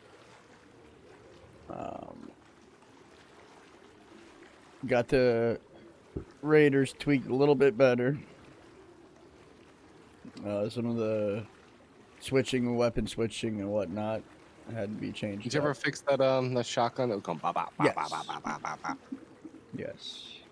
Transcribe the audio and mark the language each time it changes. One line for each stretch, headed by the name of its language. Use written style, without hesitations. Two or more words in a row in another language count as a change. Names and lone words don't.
English: Got the Raiders tweaked a little bit better. Some of the switching, weapon switching and whatnot had to be changed. Did you ever fix that that shotgun that would come ba ba ba Yes. ba ba ba ba ba ba? Yes.